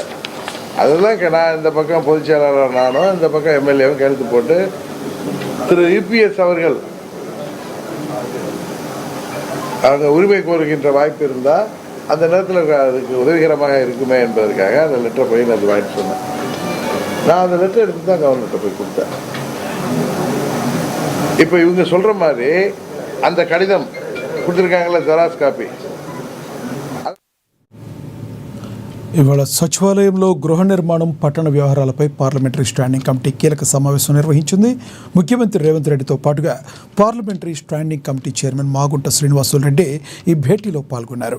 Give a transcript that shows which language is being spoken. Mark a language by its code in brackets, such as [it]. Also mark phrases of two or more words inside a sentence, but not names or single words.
[ta] அதெல்லாம் நான் இந்த பக்கம் பொதுச் செயலாளர் நானும், இந்த பக்கம் எம்எல்ஏவும் கையெழுத்து போட்டு திரு யூபிஎஸ் அவர்கள் அவங்க உரிமை கோருகின்ற வாய்ப்பு இருந்தால் அந்த நேரத்தில் அதுக்கு உதவிகரமாக இருக்குமே என்பதற்காக அந்த லெட்டரை போய் நான் அது வாங்கிட்டு சொன்னேன். நான் அந்த லெட்டர் எடுத்து தான் கவர்னர்கிட்ட போய் கொடுத்தேன். இப்போ இவங்க சொல்கிற மாதிரி அந்த கடிதம் கொடுத்துருக்காங்களே [en] Xerox copy. [te] ఇవాళ సచివాలయంలో గృహ నిర్మాణం, పట్టణ వ్యవహారాలపై [en] Parliamentary Standing Committee [te] కీలక సమావేశం నిర్వహించింది. ముఖ్యమంత్రి రేవంత్ రెడ్డితో పాటుగా [en] Parliamentary Standing Committee Chairman [te] మాగుంట శ్రీనివాసులు రెడ్డి ఈ భేటీలో పాల్గొన్నారు.